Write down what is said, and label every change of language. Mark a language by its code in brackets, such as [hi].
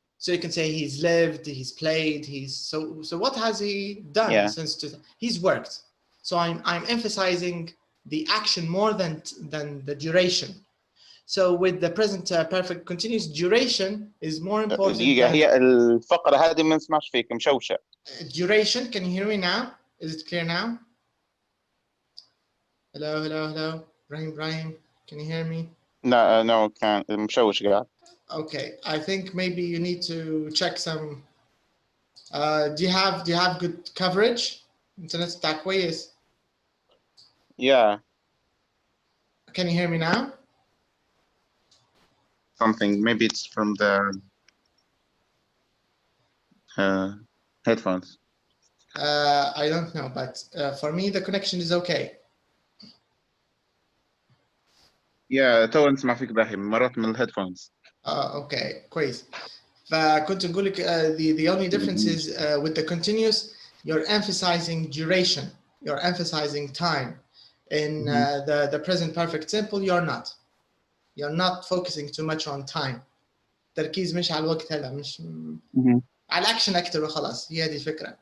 [en] So you can say he's lived, he's played, so what has he done since he's worked. So I'm emphasizing the action more than the duration. So with the present perfect continuous, duration is more important. [ar] هي الفقرة هذه ما نسمعش فيك مشوشة. [en] Duration, can you hear me now? Is it clear now? Hello. Ibrahim, can you hear me? No, [ar] كان مشوش قاعد. [en] Okay, I think maybe you need to check some. Do you have good coverage? [ar] Internet بتاعك كويس. [en] Yeah. Can you hear me now? Something, maybe it's from the headphones. I don't know, but for me the connection is okay. Yeah, [ar] تو نسمع فيك باهي مرات من الهيدفونز. [en] Okay, [ar] كويس. فكنت نقول لك [en] the only difference is with the continuous you're emphasizing duration, you're emphasizing time. In the present perfect simple you're not focusing too much on time. [ar] تركيز مش على الوقت هلا مش على الاكشن اكتر وخلاص. هي هذه الفكره.